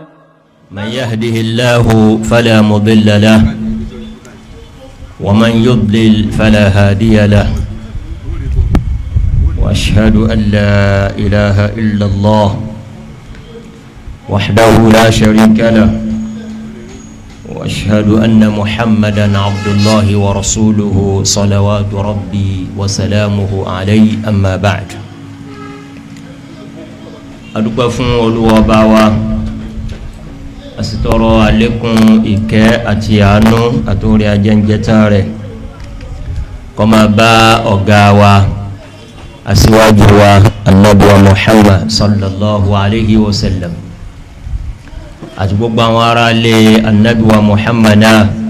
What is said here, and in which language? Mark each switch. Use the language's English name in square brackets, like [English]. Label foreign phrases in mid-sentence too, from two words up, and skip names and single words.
[Arabic] من يهده الله فلا مضل له ومن يضلل فلا هادي له وأشهد أن لا إله إلا الله وحده لا شريك له وأشهد أن محمدا عبد الله ورسوله صلوات ربي وسلامه عليه أما بعد [Yoruba] adúpẹ́ fún Olúwa Ọba wa asitọrọ àlékún ìkẹ́ àti àánú àtòrí ajẹ́njẹ́tán rẹ̀ kó máa bá ọ̀gá wa aṣíwájú wa Ànábì wa Muhammad [Arabic] صلى الله عليه وسلم [Yoruba] àti gbogbo àwọn ará ilé Ànábì wa Muhammad náà